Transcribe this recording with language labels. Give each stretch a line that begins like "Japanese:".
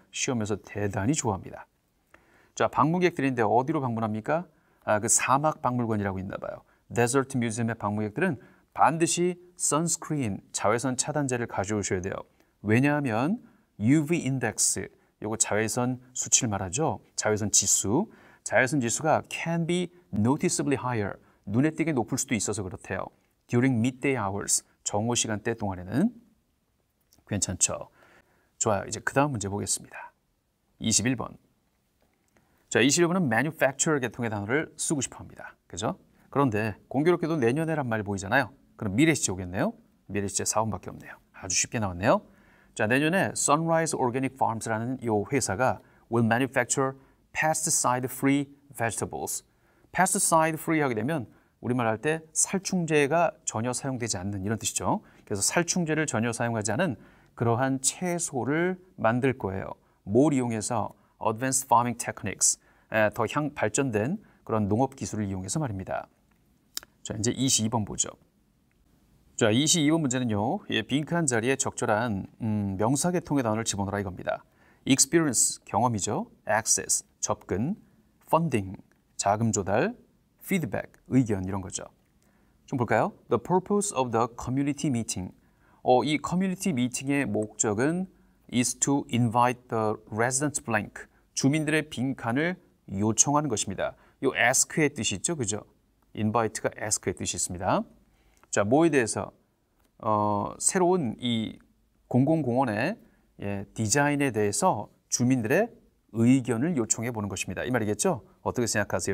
Korean: 시험에서 대단히 좋아합니다. 자, 방문객들인데 어디로 방문합니까? 그 사막 박물관이라고 있나 봐요. 데저트 뮤지엄의 방문객들은 반드시 선스크린, 자외선 차단제를 가져오셔야 돼요. 왜냐하면 UV 인덱스, 요거 자외선 수치를 말하죠. 자외선 지수. 자외선 지수가
English: can be noticeably higher.
Korean: 눈에 띄게 높을 수도 있어서 그렇대요.
English: During midday hours,
Korean: 정오 시간대 동안에는 괜찮죠. 좋아요. 이제 그 다음 문제 보겠습니다. 21번. 자, 21번은 manufacture 계통의 단어를 쓰고 싶어 합니다. 그죠? 그런데 공교롭게도 내년에란 말이 보이잖아요. 그럼 미래시제 오겠네요. 미래시제 4번밖에 없네요. 아주 쉽게 나왔네요. 자, 내년에
English: Sunrise Organic Farms라는
Korean: 이 회사가
English: will manufacture pesticide-free vegetables.
Korean: pesticide-free 하게 되면 우리말 할 때 살충제가 전혀 사용되지 않는 이런 뜻이죠. 그래서 살충제를 전혀 사용하지 않은 그러한 채소를 만들 거예요. 뭘 이용해서?
English: Advanced Farming Techniques,
Korean: 더 발전된 그런 농업 기술을 이용해서 말입니다. 자, 이제 22번 보죠. 자, 22번 문제는요. 빈칸 자리에 적절한 명사계통의 단어를 집어넣으라 이겁니다. Experience, 경험이죠. Access, 접근. Funding, 자금 조달. Feedback, 의견 이런 거죠. 좀 볼까요?
English: The purpose of the community meeting.
Korean: 이 커뮤니티 미팅의 목적은
English: is to invite the residents blank.
Korean: 주민들의 빈칸을 요청하는 것입니다. 요 ask의 뜻이 있죠, 그죠? invite가 ask의 뜻이 있습니다. 자, 뭐에 대해서? 새로운 이 공공공원의 디자인에 대해서 주민들의 의견을 요청해 보는 것입니다. 이 말이겠죠? 어떻게 생각하세요?